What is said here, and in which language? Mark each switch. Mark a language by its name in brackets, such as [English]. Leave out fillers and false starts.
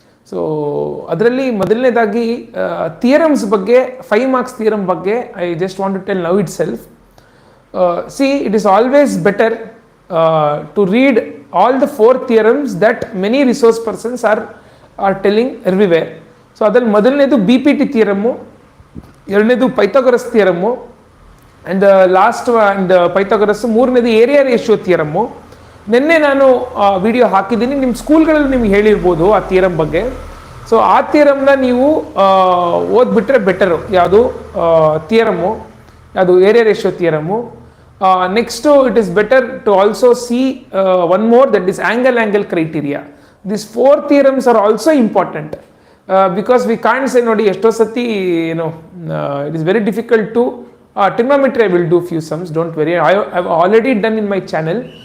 [Kannada] So ಅದರಲ್ಲಿ ಮೊದಲನೇದಾಗಿ theorems ಬಗ್ಗೆ, 5 marks ಥಿಯರಮ್ ಬಗ್ಗೆ [English] I just want to tell now itself. See, it is always better to read all the 4 theorems that many resource persons are telling everywhere. [Kannada] So adalli ಮೊದಲನೇದು BPT ಥಿಯರಮ್ಮು, ಎರಡನೇದು Pythagoras ಥಿಯರಮ್ಮು, and last and Pythagoras, ಮೂರನೇದು area ratio ಥಿಯರಮ್ಮು. ನಿನ್ನೆ ನಾನು video ಹಾಕಿದ್ದೀನಿ, ನಿಮ್ಮ ಸ್ಕೂಲ್ಗಳಲ್ಲಿ ನಿಮ್ಗೆ ಹೇಳಿರ್ಬೋದು ಆ theorem ಬಗ್ಗೆ. ಸೊ ಆ ಥಿಯರಮ್ನ ನೀವು ಓದ್ಬಿಟ್ರೆ ಬೆಟರು. ಯಾವುದು ಥಿಯರಮ್ಮು, ಯಾವುದು area ratio ಥಿಯರಮ್ಮು. [English] Next, it is better to also see one more, that is angle criteria. These 4 theorems are also important because we can't say [Kannada] nodi esto sati, [English] it is very difficult to trigonometry. I will do few sums, don't worry. I have already done in my channel.